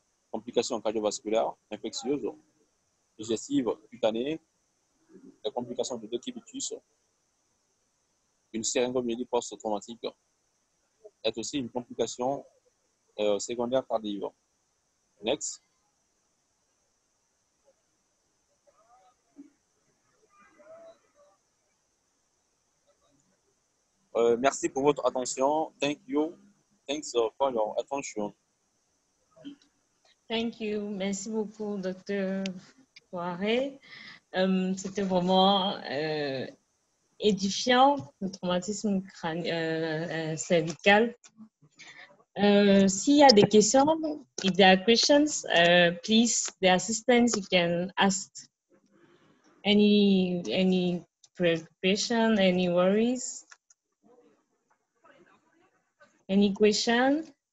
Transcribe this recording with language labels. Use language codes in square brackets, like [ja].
[fr] Complications cardiovasculaires, infectieuses, digestives, cutanées, des complications de décubitus, une syringomyélie post-traumatique est aussi une complication secondaire tardive. Next. Merci pour votre attention. [en] Thank you. Thanks for your attention. Thank you. [fr] Merci beaucoup, Dr. Poiré. C'était vraiment édifiant, le traumatisme cervical. S'il y a des questions, [en] if there are questions, please, the assistants, you can ask any preoccupation, any worries, any question?